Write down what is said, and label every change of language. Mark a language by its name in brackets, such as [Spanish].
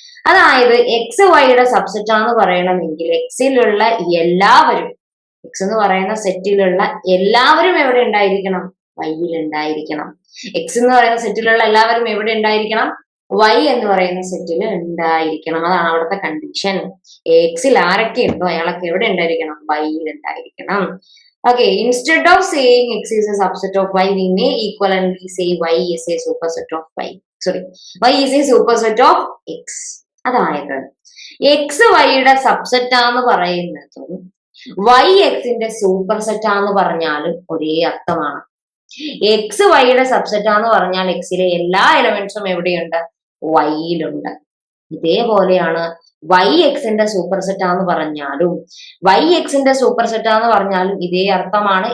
[Malayalam] അതായത് എക്സ് വൈയുടെ സബ്സെറ്റ് ആണെന്ന് പറയണമെങ്കിൽ എക്സിലുള്ള എല്ലാവരും, എക്സ് എന്ന് പറയുന്ന സെറ്റിലുള്ള എല്ലാവരും എവിടെ ഉണ്ടായിരിക്കണം? വൈയിൽ ഉണ്ടായിരിക്കണം. എക്സ് എന്ന് പറയുന്ന സെറ്റിലുള്ള എല്ലാവരും എവിടെ ഉണ്ടായിരിക്കണം? വൈ എന്ന് പറയുന്ന സെറ്റിൽ ഉണ്ടായിരിക്കണം. അതാണ് അവിടുത്തെ കണ്ടീഷൻ. എക്സിൽ ആരൊക്കെ ഉണ്ടോ അയാളൊക്കെ എവിടെ ഉണ്ടായിരിക്കണം? വൈയിൽ ഉണ്ടായിരിക്കണം. [English] Okay, instead of saying x is a subset of y, we may equivalently say y is a superset of y. Sorry, y is a superset of x. [Malayalam] അതായത് എക്സ് വൈയുടെ സബ്സെറ്റ് ആണെന്ന് പറയുന്നതും വൈ എക്സിന്റെ സൂപ്പർ സെറ്റ് ആണെന്ന് പറഞ്ഞാലും ഒരേ അർത്ഥമാണ്. X വൈയുടെ സബ്സെറ്റ് ആണെന്ന് പറഞ്ഞാൽ എക്സിലെ എല്ലാ എലമെന്റ്സും എവിടെയുണ്ട്? വൈയിലുണ്ട്. ഇതേപോലെയാണ് വൈ എക്സിന്റെ സൂപ്പർ സെറ്റ് ആണെന്ന് പറഞ്ഞാലും വൈ എക്സിന്റെ സൂപ്പർ സെറ്റ് ആണെന്ന് പറഞ്ഞാലും ഇതേ അർത്ഥമാണ്.